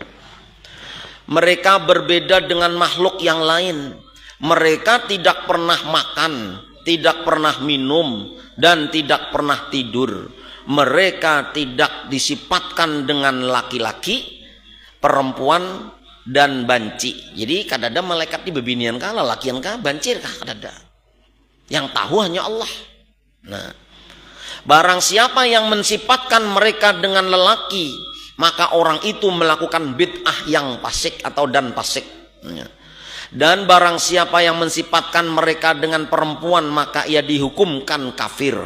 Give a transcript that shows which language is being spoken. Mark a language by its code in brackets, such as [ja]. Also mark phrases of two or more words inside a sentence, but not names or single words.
[id] Mereka berbeda dengan makhluk yang lain. Mereka tidak pernah makan, tidak pernah minum, dan tidak pernah tidur. Mereka tidak disifatkan dengan laki-laki, perempuan, dan banci. [bjn] Jadi kadada malaikat di bebinian kah, lalakian kah, bancir kah kadada. [id] Yang tahu hanya Allah. Nah, barang siapa yang mensifatkan mereka dengan lelaki, maka orang itu melakukan bid'ah yang fasik atau dan fasik. Dan barang siapa yang mensifatkan mereka dengan perempuan, maka ia dihukumkan kafir.